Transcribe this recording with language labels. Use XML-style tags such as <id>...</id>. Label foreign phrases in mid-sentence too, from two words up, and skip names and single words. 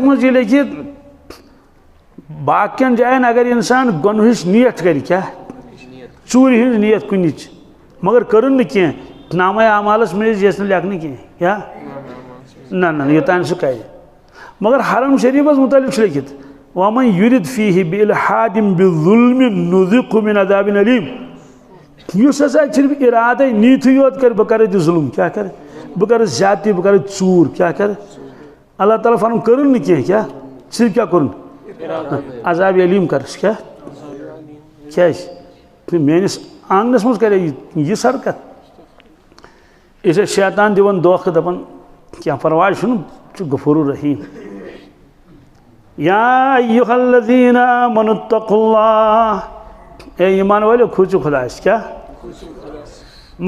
<ks>منٛز چھِ لیکھِتھ باقیَن جایَن اگر اِنسان گۄنہٕچ نیت کَرِ کیٛاہ ژوٗرِ ہِنٛز نیت کُنِچ مگر کٔرٕن نہٕ کینٛہہ نامے اعمالَس منٛز یژھِ نہٕ لیکھنہٕ کینٛہہ کیٛاہ نہ یوٚتانۍ سُہ کَرِ مگر حرم شریٖفَس مُتعلِق چھُ لیکھِتھ</ks> <ar>وَمَن یُرِد فیٖہِ بِالحادٍ بِظُلمٍ نُذِقْهُ مِنْ عَذَابٍ أَلِيمٍ</ar> <ks>یُس ہسا صرف اِرادَے نیٖتھٕے یوت کَرِ بہٕ کَرٕ ییٚتہِ ظُلم کیٛاہ کَرٕ بہٕ کَرٕ زیادتی بہٕ کَرٕ ژوٗر کیٛاہ کَرٕ اللہ تعالیٰ فرماوُن کٔرٕن نہٕ کینٛہہ کیٛاہ صرف کیٛاہ کوٚرُن عذابِ علیٖم کَرس کیٛاہ کیٛازِ میٲنِس آنٛگنَس منٛز کَرے یِژھ حرکت أسۍ ٲسۍ شیطان دِوان دھوکہٕ دَپان کینٛہہ پَرواے چھُنہٕ ژٕ چھُکھ غفوٗر الرحیٖم</ks> <ar>یا ایُّہا الذیٖنَ آمَنُوا اتَّقُوا اللّٰہ</ar> <ks>اے ایٖمان وٲلِو کھوٗژِو خۄدایَس کیٛاہ مہ</ks>